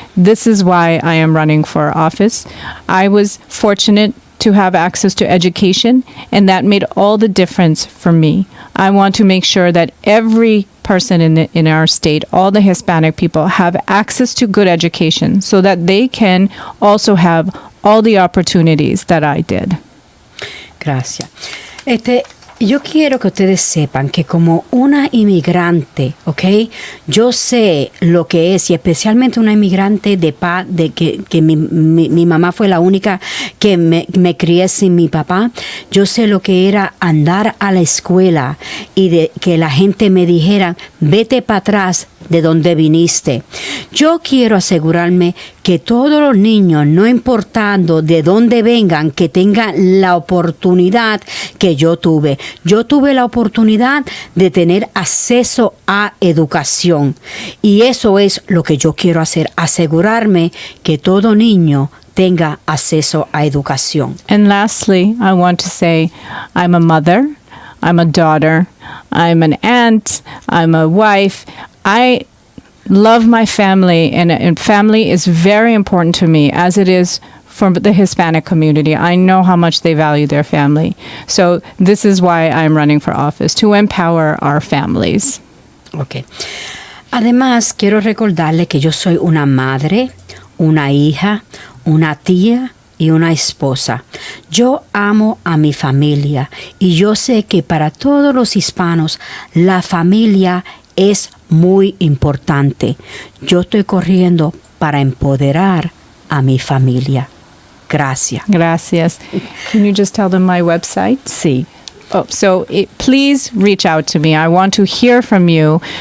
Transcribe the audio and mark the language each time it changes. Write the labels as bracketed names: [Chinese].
[English] This is why I am running for office. I was fortunate to have access to education, and that made all the difference for me. I want to make sure that every person in our state, all the Hispanic people, have access to good education so that they can also have all the opportunities that I did. [Spanish] Gracias. Yo quiero que ustedes sepan que como una inmigrante, ¿ok? Yo sé lo que es, y especialmente una inmigrante de que mi mamá fue la única que me crié sin mi papá. Yo sé lo que era andar a la escuela y de que la gente me dijera, vete para atrás de donde viniste. Yo quiero asegurarme que todos los niños, no importando de dónde vengan, que tengan la oportunidad que yo tuve. Yo tuve la oportunidad de tener acceso a educación. Y eso es lo que yo quiero hacer, asegurarme que todo niño tenga acceso a educación. [English] And lastly, I want to say I'm a mother, I'm a daughter, I'm an aunt, I'm a wife. I love my family, and family is very important to me, as it is for the Hispanic community. I know how much they value their family. So this is why I'm running for office, to empower our families. Okay. [Spanish] Además, quiero recordarle que yo soy una madre, una hija, una tía, y una esposa. Yo amo a mi familia y yo sé que para todos los hispanos la familia es muy importante. Yo estoy corriendo para empoderar a mi familia. Gracias. Gracias. [English] Can you just tell them my website? [Spanish] Sí. [English] Oh, so please reach out to me. I want to hear from you.